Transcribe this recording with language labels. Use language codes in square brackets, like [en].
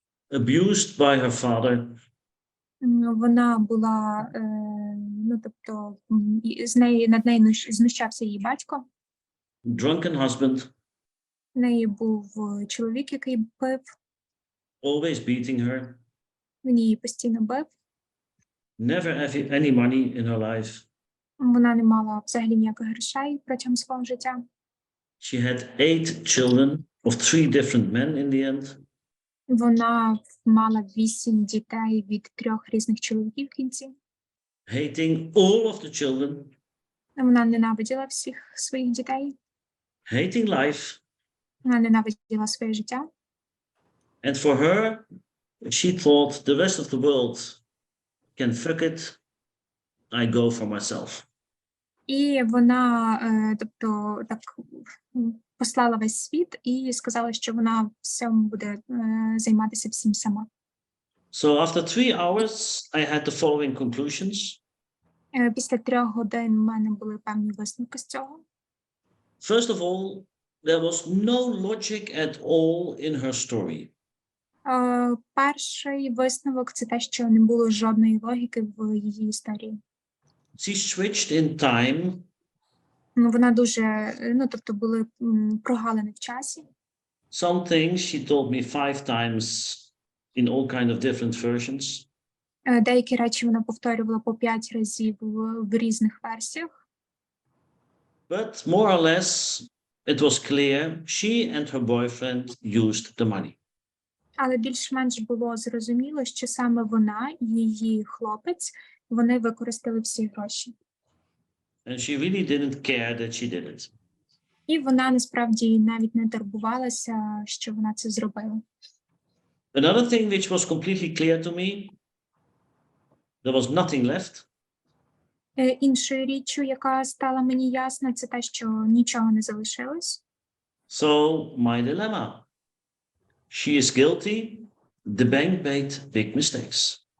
[en] Abused by her father. [uk] Вона була, тобто, над нею знущався її батько. [en] Drunken husband. [uk] В неї був чоловік, який пив. [en] Always beating her. [uk] Він її постійно бив. [en] Never any money in her life. [uk] Вона не мала взагалі ніяких грошей протягом свого життя. [en] She had 8 children of 3 different men in the end. [uk] Вона мала 8 дітей від 3 різних чоловіків в кінці. [en] hating all of the children, [uk] Вона ненавиділа всіх своїх дітей, [en] hating life. [uk] вона ненавиділа своє життя. [en] And for her, she thought the rest of the world can fuck it. I go for myself. [uk] І вона, тобто, так послала весь світ і сказала, що вона всьому буде займатися всім сама. [en] So after 3 hours, I had the following conclusions. [uk] Після 3 годин в мене були певні висновки з цього. [en] First of all, there was no logic at all in her story. [uk] Перший висновок – це те, що не було жодної логіки в її історії. [en] She switched in time. [uk] Вона дуже, тобто були прогалини в часі. [en] Some things she told me 5 times in all kind of different versions. [uk] Деякі речі вона повторювала по 5 разів в різних версіях. [en] But more or less, it was clear she and her boyfriend used the money. [uk] Але більш-менш було зрозуміло, що саме вона і її хлопець, вони використали всі гроші. [en] And she really didn't care that she did it. [uk] І вона насправді навіть не турбувалася, що вона це зробила. [en] Another thing which was completely clear to me, there was nothing left. [uk] Іншою річчю, яка стала мені ясна, це те, що нічого не залишилось. [en] So my dilemma. She is guilty. The bank made big mistakes.